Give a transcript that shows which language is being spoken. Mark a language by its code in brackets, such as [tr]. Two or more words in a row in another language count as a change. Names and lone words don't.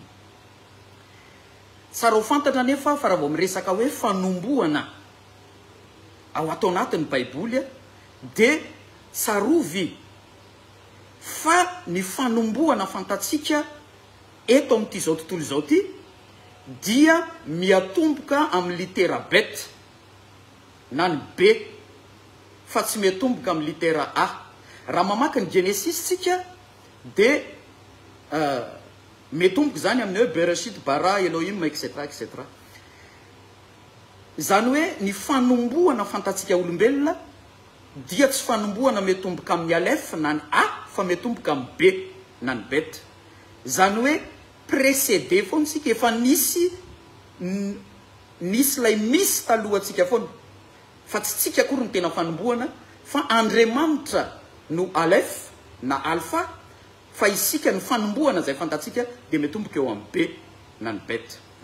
[mg] Tsara ho fantatra nefa fa raha vao miresaka hoe fanombohana ao ato anatin'ny baiboly dia tsarovy fa ny fanombohana fantatsika eto amin'ity zao tontolo zao ty dia miatomboka amin'ny litera bet na ny b fa tsy miatomboka amin'ny litera a. Raha mamaky ny Genesis tsika dia miatomboka zany amin'ny hoe [he] בראשית ברא אלהים [mg] etc etc. Zany hoe ny fanombohana fantatsika olombelona dia tsy fanombohana miatomboka amin'ny alef na ny a fa miatomboka amin'ny b na ny bet. Zany hoe précédé foana sika efa nisy lay misy talohantsika foana fa tsy tsika akory ny tena fanombohana fa Andriamanitra no alef na alpha fa isika ny fanombohana zay fantatsika dia miatomboka eo amin'ny b na ny bet.